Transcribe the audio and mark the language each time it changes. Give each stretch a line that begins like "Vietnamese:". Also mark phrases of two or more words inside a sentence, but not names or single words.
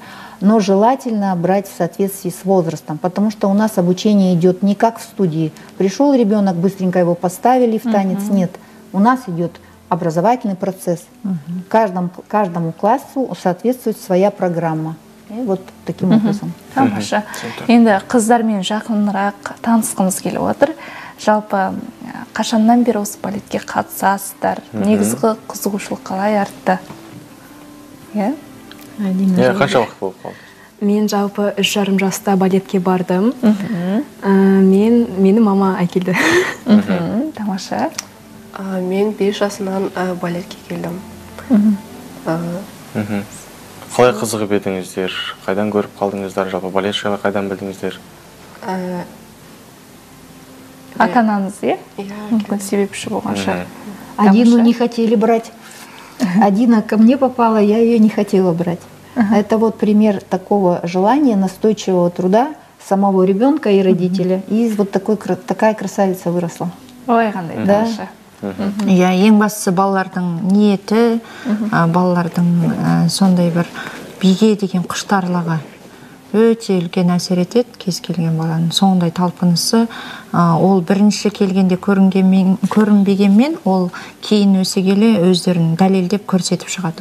Russian: Но желательно брать в соответствии с возрастом, потому что у нас обучение идет не как в студии. Пришел ребенок, быстренько его поставили в танец, нет. У нас идет образовательный процесс. Каждому классу соответствует своя программа. И вот таким образом.
Kazakh: Тамаша. Енді қыздармен жақынырақ танысқымыз келіп отыр. Жалпы қашаннан бері осы балетке қатысасыздар? Негізгі қызығушылық қалай артты? Қанша уақыт болып қалды? Мен жалпы 3,5 жаста балетке бардым. Мені мама әкелді. Тамаша. Мен 5 жасынан балетке келдім. Қалай қызығып едіңіздер? Қайдан көріп қалдыңыздар? Жалпы балет жайлы қайдан білдіңіздер? Ата-анаңыз, мүмкін себепші болған шығар.
Russian: Адину не хотели брать. Адина ко мне попала, я ее не хотела брать. Это вот пример такого желания, настойчивого труда самого ребенка и родителя. И вот такая красавица выросла.
Kazakh: Ой, қандай тамаша. Иә, ең бастысы балалардың ниеті, балалардың сондай бір биге деген құштарлығы өте үлкен әсер етеді кез келген баланың. Сондай талпынысы, ол бірінші келгенде көрінбегенмен, ол кейін өсе келе өздерін дәлелдеп көрсетіп шығады.